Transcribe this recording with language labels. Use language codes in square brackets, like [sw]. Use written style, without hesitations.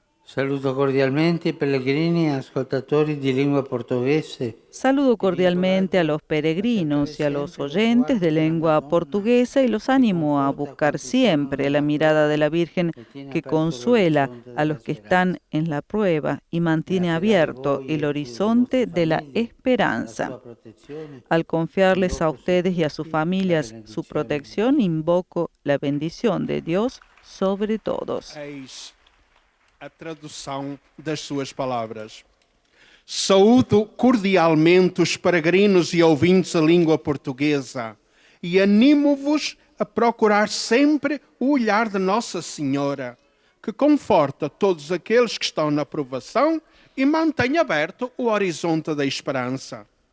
[it] Saluto cordialmente i pellegrini e ascoltatori di lingua portoghese. [es] Saludo cordialmente a los peregrinos y a los oyentes de lengua portuguesa y los animo a buscar siempre la mirada de la Virgen que consuela a los que están en la prueba y mantiene abierto el horizonte de la esperanza. Al confiarles a ustedes y a sus familias su protección, invoco la bendición de Dios sobre todos. [pt] A tradução das suas palavras. Saúdo cordialmente os peregrinos e ouvintes da língua portuguesa e animo-vos a procurar sempre o olhar de Nossa Senhora, que conforta todos aqueles que estão na provação e mantém aberto o horizonte da esperança.